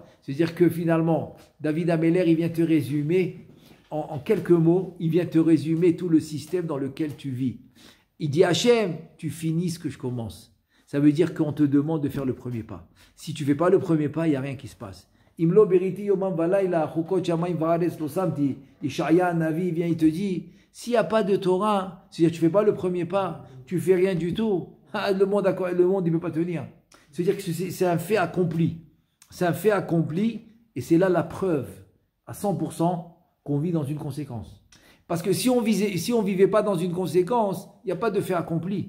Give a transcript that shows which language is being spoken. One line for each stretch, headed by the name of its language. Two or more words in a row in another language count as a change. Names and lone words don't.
French: C'est dire que finalement, David Ameler, il vient te résumer, en quelques mots, il vient te résumer tout le système dans lequel tu vis. Il dit Hachem, tu finis ce que je commence. Ça veut dire qu'on te demande de faire le premier pas. Si tu ne fais pas le premier pas, il n'y a rien qui se passe.
Hebrew: אם לא בריתי יומם ולילה, חקות שמים וארץ לא שמתי.
French: Ishaya, Navi, vient, il te dit, s'il n'y a pas de Torah, c'est-à-dire tu ne fais pas le premier pas, tu ne fais rien du tout, le monde il ne peut pas tenir. C'est-à-dire que c'est un fait accompli. C'est un fait accompli et c'est là la preuve à 100% qu'on vit dans une conséquence. Parce que si on vivait pas dans une conséquence, il n'y a pas de fait accompli.